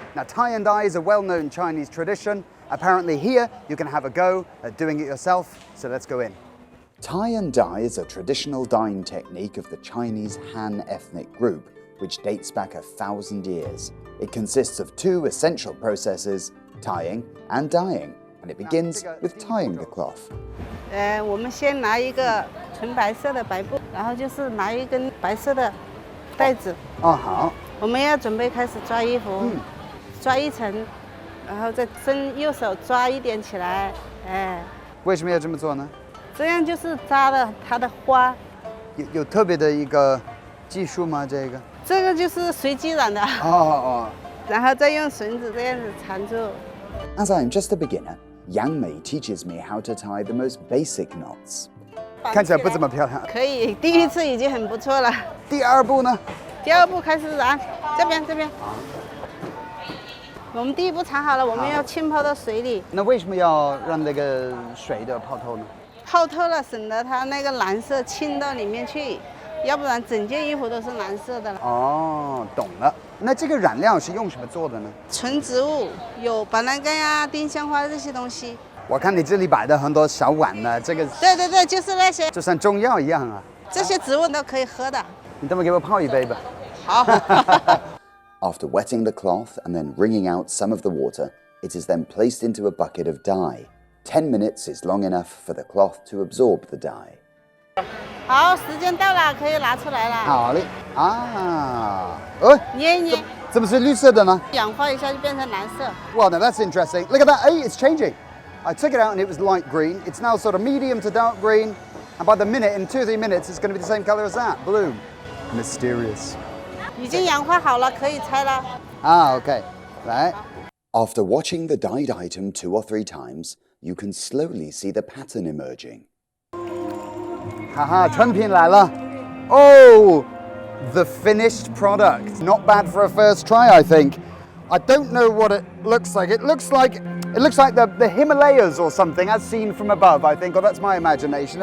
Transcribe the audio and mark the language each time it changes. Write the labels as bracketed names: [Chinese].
[English] Now, tie and dye is a well-known Chinese tradition. Apparently here, you can have a go at doing it yourself, so let's go in. Tie and dye is a traditional dyeing technique of the Chinese Han ethnic group, which dates back 1,000 years. It consists of two essential processes, tying and dyeing, and it begins with tying the cloth. [Chinese] 我们先拿一个纯白色的白布，然后就是拿一根白色的带子。哦，好。我们要准备开始抓衣服，抓一层，然后再伸右手抓一点起来，哎。为什么要这么做呢？这样就是扎了它的花。有特别的一个技术吗？这个？这个就是随机染的。哦。然后再用绳子这样子缠住。 [English] As I am just a beginner, Yang Mei teaches me how to tie the most basic knots. [Chinese] 看起来不怎么漂亮。可以，第一次已经很不错了。第二步呢？第二步开始染，这边。我们第一步缠好了，我们要浸泡到水里。那为什么要让那个水的泡透呢？泡透了，省得它那个蓝色浸到里面去，要不然整件衣服都是蓝色的了。哦，懂了。那这个染料是用什么做的呢？纯植物，有板蓝根呀、丁香花这些东西。我看你这里摆的很多小碗呢，这个。对，就是那些。就像中药一样啊。这些植物都可以喝的。你等会给我泡一杯吧。好。 [English] After wetting the cloth and then wringing out some of the water, it is then placed into a bucket of dye. 10 minutes is long enough for the cloth to absorb the dye. [Chinese] 好，时间到了，可以拿出来了。好嘞。捏一捏，怎么是绿色的呢？氧化一下就变成蓝色。 [English] Well, now that's interesting. Look at that. Hey, it's changing. I took it out and it was light green. It's now sort of medium to dark green. And by the minute, in 2 or 3 minutes, it's going to be the same color as that. Blue. Mysterious. [Chinese] 已经氧化好了，可以拆了。 [English] Okay. Right. After watching the dyed item 2 or 3 times, you can slowly see the pattern emerging. [Chinese] 哈哈，成品来了。 [English] Oh, the finished product. Not bad for a first try, I think. I don't know what it looks like. It looks like the Himalayas or something, as seen from above, I think, or that's my imagination.